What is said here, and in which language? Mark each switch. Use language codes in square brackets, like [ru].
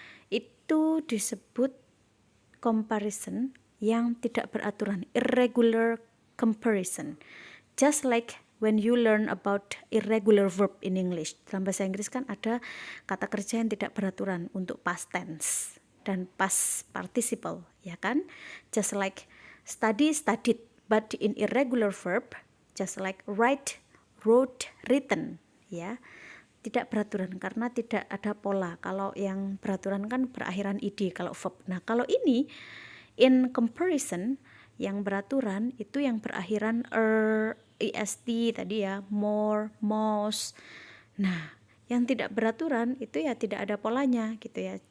[id] Itu disebut comparison yang tidak beraturan, irregular comparison. [en] Just like when you learn about irregular verb in English. [id] Dalam bahasa Inggris kan ada kata kerja yang tidak beraturan untuk past tense dan past participle, ya kan? [en] Just like study, studied, but in irregular verb, just like write, wrote, written, ya. [id] Tidak beraturan karena tidak ada pola. Kalau yang beraturan kan berakhiran id kalau verb. Nah, kalau ini in comparison yang beraturan itu yang berakhiran est tadi ya, more, most. Nah, yang tidak beraturan itu ya tidak ada polanya gitu ya.